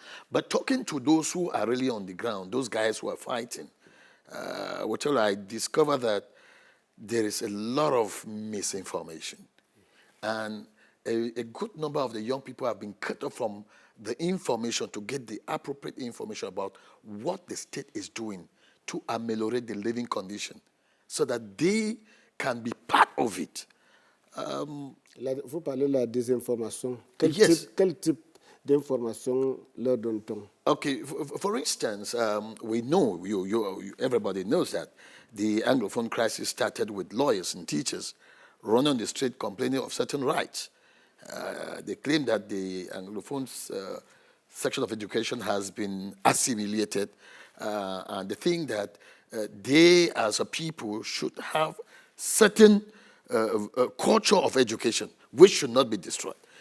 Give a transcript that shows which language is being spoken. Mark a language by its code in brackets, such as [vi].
[en] But talking to those who are really on the ground, those guys who are fighting, I discover that there is a lot of misinformation. And a good number of the young people have been cut off from the information to get the appropriate information about what the state is doing to ameliorate the living condition so that they can be part of it. [fr] Vous parlez de la désinformation. [en] Yes. [fr] Quel type d'information leur donne-t-on? [en] Okay, for instance, we know, everybody knows that the Anglophone crisis started with lawyers and teachers running on the street complaining of certain rights. They claim that the Anglophone section of education has been assimilated, and they think that they, as a people, should have certain culture of education, which should not be destroyed.